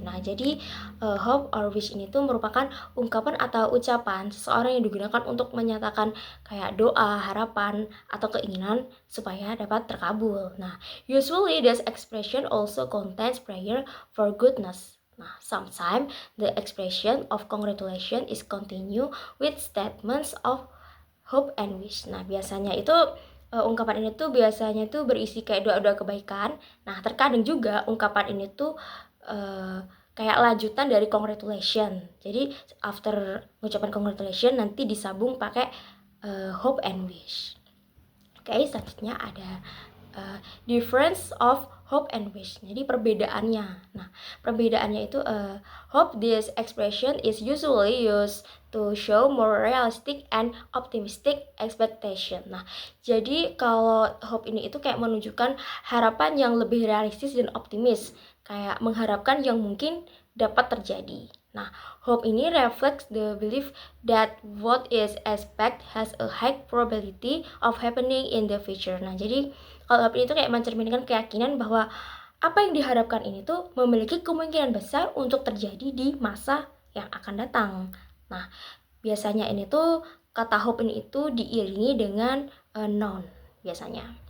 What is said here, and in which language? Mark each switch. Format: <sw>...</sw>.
<id>Nah, jadi hope or wish ini tuh merupakan ungkapan atau ucapan seseorang yang digunakan untuk menyatakan kayak doa, harapan, atau keinginan supaya dapat terkabul.</id> <en>Nah, usually this expression also contains prayer for goodness. Nah, sometimes the expression of congratulation is continue with statements of hope and wish.</en> <id>Nah, biasanya itu ungkapan ini tuh biasanya tuh berisi kayak doa-doa kebaikan. Nah, terkadang juga ungkapan ini tuh kayak lanjutan dari congratulation. Jadi after ucapan congratulation nanti disambung pakai hope and wish. Selanjutnya ada difference of hope and wish. Jadi perbedaannya. Nah, perbedaannya itu</id> <en>hope, this expression is usually used to show more realistic and optimistic expectation.</en> <id>Nah, jadi kalau hope ini itu kayak menunjukkan harapan yang lebih realistis dan optimis, kayak mengharapkan yang mungkin dapat terjadi.</id> <en>Nah, hope ini reflects the belief that what is expected has a high probability of happening in the future.</en> <id>Nah, jadi kalau hope ini tuh kayak mencerminkan keyakinan bahwa apa yang diharapkan ini tuh memiliki kemungkinan besar untuk terjadi di masa yang akan datang. Nah, biasanya ini tuh kata hope ini itu diiringi dengan noun biasanya.</id>